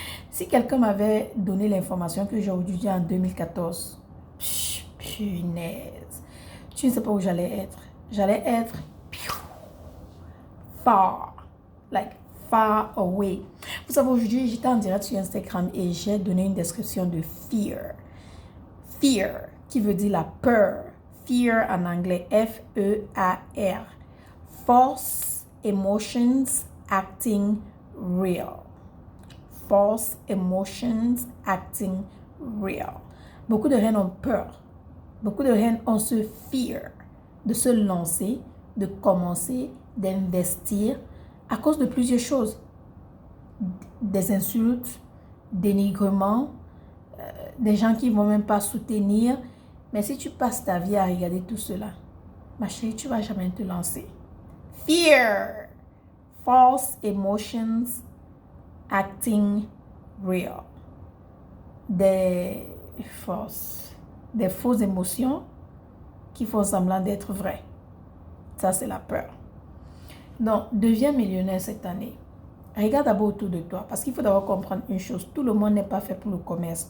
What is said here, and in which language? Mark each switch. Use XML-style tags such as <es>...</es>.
<fr>Si quelqu'un m'avait donné l'information que j'ai aujourd'hui en 2014, punaise, tu ne sais pas où j'allais être. J'allais être</fr> <en>far, like far away.</en> <fr>Vous savez, aujourd'hui, j'étais en direct sur Instagram et j'ai donné une description de fear. Fear, qui veut dire la peur. Fear en anglais, F-E-A-R.</fr> <en>False emotions acting real. False emotions acting real.</en> <fr>Beaucoup de reines ont peur. Beaucoup de reines ont ce fear de se lancer, de commencer, d'investir à cause de plusieurs choses. Des insultes, dénigrements, des gens qui ne vont même pas soutenir. Mais si tu passes ta vie à regarder tout cela, ma chérie, tu ne vas jamais te lancer.</fr> <en>Fear. False emotions acting real.</en> <fr>Des fausses émotions qui font semblant d'être vraies. Ça, c'est la peur. Donc, deviens millionnaire cette année. Regarde d'abord autour de toi. Parce qu'il faut d'abord comprendre une chose. Tout le monde n'est pas fait pour le commerce.</fr>